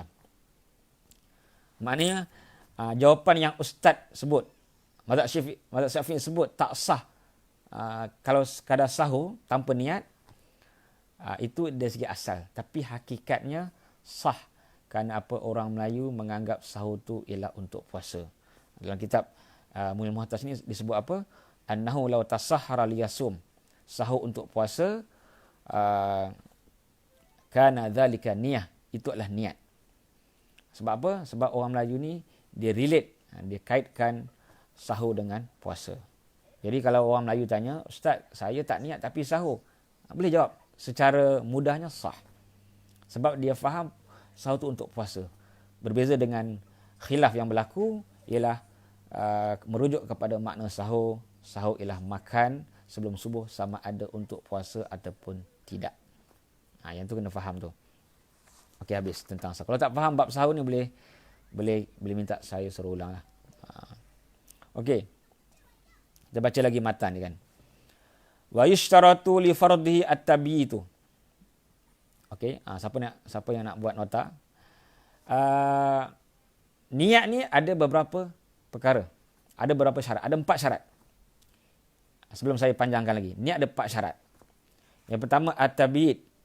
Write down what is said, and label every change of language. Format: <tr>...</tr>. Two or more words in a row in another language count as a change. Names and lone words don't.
<ms>Maknanya, jawapan yang ustaz sebut, mazhab Syafi'i sebut tak sah kalau sekadar sahur tanpa niat, itu dari segi asal. Tapi hakikatnya sah. Kerana apa, orang Melayu menganggap sahur tu ialah untuk puasa. Dalam kitab Mughnil Muhtaj ni disebut apa?</ms> <ar>Annahu law tasahhara liyasum.</ar> <ms>Sahur untuk puasa,</ms> <ar>kana dzalika niyah.</ar> <ms>Itu adalah niat. Sebab apa? Sebab orang Melayu ni dia relate, dia kaitkan sahur dengan puasa. Jadi kalau orang Melayu tanya, Ustaz, saya tak niat tapi sahur, boleh jawab secara mudahnya sah. Sebab dia faham sahur tu untuk puasa. Berbeza dengan khilaf yang berlaku ialah merujuk kepada makna sahur. Sahur ialah makan sebelum subuh sama ada untuk puasa ataupun tidak. Yang tu kena faham tu. Okey, habis tentang sahur. Kalau tak faham bab sahur ni boleh minta saya suruh ulang lah. Okey. Kita baca lagi matan ni kan.</ms> <ar>Wa yushtaratu li fardhihi at-tabiitu.</ar> <ms>Okey, siapa yang nak buat nota? Niat ni ada beberapa perkara. Ada beberapa syarat. Ada 4 syarat. Sebelum saya panjangkan lagi. Niat ada 4 syarat. Yang pertama at-tabiit.</ms>